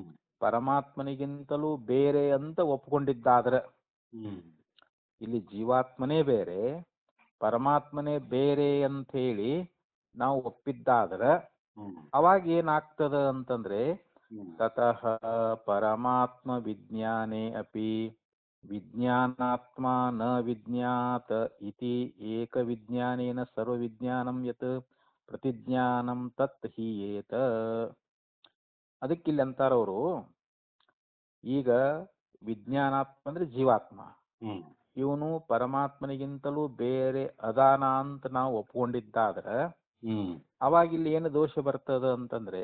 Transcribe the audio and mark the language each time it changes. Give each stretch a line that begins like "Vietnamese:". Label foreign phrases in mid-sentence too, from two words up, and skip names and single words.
Kannada: ಪರಮಾತ್ಮನಿಗಿಂತಲೂ ಬೇರೆ ಅಂತ ಒಪ್ಕೊಂಡಿದ್ದಾದ್ರೆ, ಹ್ಮ್ ಇಲ್ಲಿ ಜೀವಾತ್ಮನೇ ಬೇರೆ ಪರಮಾತ್ಮನೇ ಬೇರೆ ಅಂತ ಹೇಳಿ ನಾವು ಒಪ್ಪಿದ್ದಾದ್ರೆ ಹ್ಮ್ ಅವಾಗ ಏನಾಗ್ತದ ಅಂತಂದ್ರೆ ಹ್ಮ್
Sanskrit: ತತಃ ಪರಮಾತ್ಮ ವಿಜ್ಞಾನೇ ಅಪಿ ವಿಜ್ಞಾನಾತ್ಮ ನ ವಿಜ್ಞಾತ ಇತಿ ಏಕ ವಿಜ್ಞಾನೇನ ಸರ್ವ ವಿಜ್ಞಾನಂ ಯತ್ ಪ್ರತಿಜ್ಞಾನಂ ತತ್ ಹೀಯೇತ.
Kannada: ಅದಕ್ಕಿಲ್ಲಿ ಅಂತಾರವರು, ಈಗ ವಿಜ್ಞಾನಾತ್ಮ ಅಂದ್ರೆ ಜೀವಾತ್ಮ, ಹ್ಮ್ ಇವನು ಪರಮಾತ್ಮನಿಗಿಂತಲೂ ಬೇರೆ ಅದಾನ ಅಂತ ನಾವು ಒಪ್ಕೊಂಡಿದ್ದಾದ್ರೆ ಹ್ಮ್ ಅವಾಗ ಇಲ್ಲಿ ಏನು ದೋಷ ಬರ್ತದ ಅಂತಂದ್ರೆ,